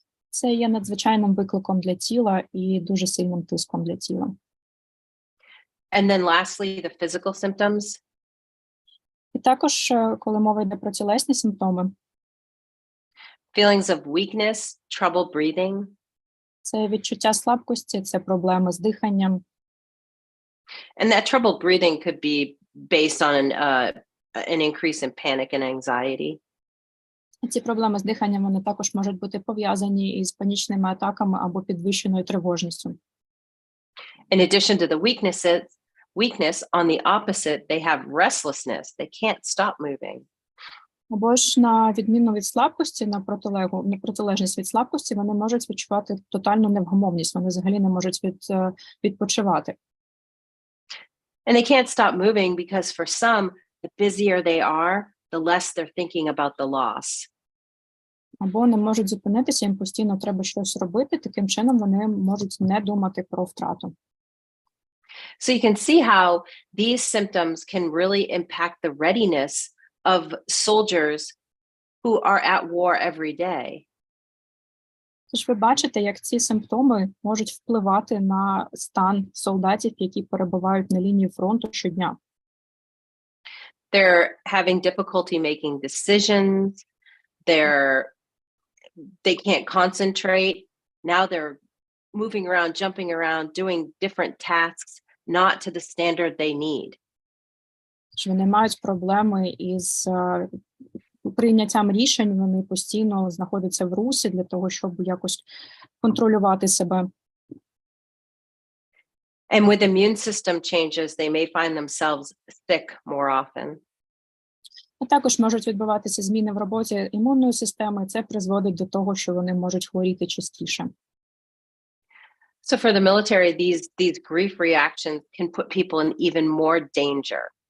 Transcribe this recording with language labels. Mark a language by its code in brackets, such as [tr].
[uk] Це є надзвичайним викликом для тіла і дуже сильним тиском для тіла. [en] And then lastly, the physical symptoms. [uk] І також, коли мова йде про тілесні симптоми, [en] Feelings of weakness, trouble breathing. [uk] це відчуття слабкості, це проблеми з диханням. [en] And that trouble breathing could be based on an increase in panic and anxiety. [uk] І ці проблеми з диханням, вони також можуть бути пов'язані із панічними атаками або підвищеною тривожністю. [en] In addition to the weakness, on the opposite, they have restlessness. They can't stop moving. [uk] Або ж на відміну від слабкості, на протилежність від слабкості, вони можуть відчувати тотальну невгамовність, вони взагалі не можуть відпочивати. [en] And they can't stop moving because for some, the busier they are, the less they're thinking about the loss. [uk] Або не можуть зупинитися, їм постійно треба щось робити, таким чином вони можуть не думати про втрату. [en] So you can see how these symptoms can really impact the readiness of soldiers who are at war every day. [uk] Тож ви бачите, як ці симптоми можуть впливати на стан солдатів, які перебувають на лінії фронту щодня. [en] They're having difficulty making decisions. They can't concentrate. Now they're moving around, jumping around, doing different tasks, not to the standard they need. [uk] Що вони мають проблеми із прийняттям рішень, вони постійно знаходяться в русі для того, щоб якось контролювати себе. [en] And with immune system changes, they may find themselves sick more often. [uk] А також можуть відбуватися зміни в роботі імунної системи, і це призводить до того, що вони можуть хворіти частіше. [en] So for the military, these grief reactions can put people in even more danger.